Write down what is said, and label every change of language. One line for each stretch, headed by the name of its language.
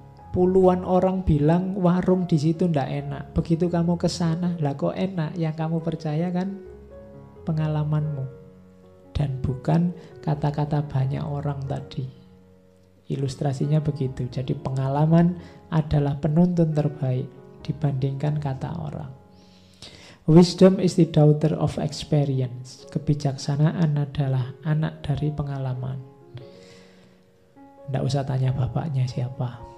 Indonesian: Puluhan orang bilang warung di situ tidak enak. Begitu kamu ke sana, lah kok enak? Yang kamu percaya kan pengalamanmu dan bukan kata-kata banyak orang tadi. Ilustrasinya begitu. Jadi pengalaman adalah penuntun terbaik dibandingkan kata orang.
English: Wisdom is the daughter of experience.
Indonesian: Kebijaksanaan adalah anak dari pengalaman. Nggak usah tanya bapaknya siapa.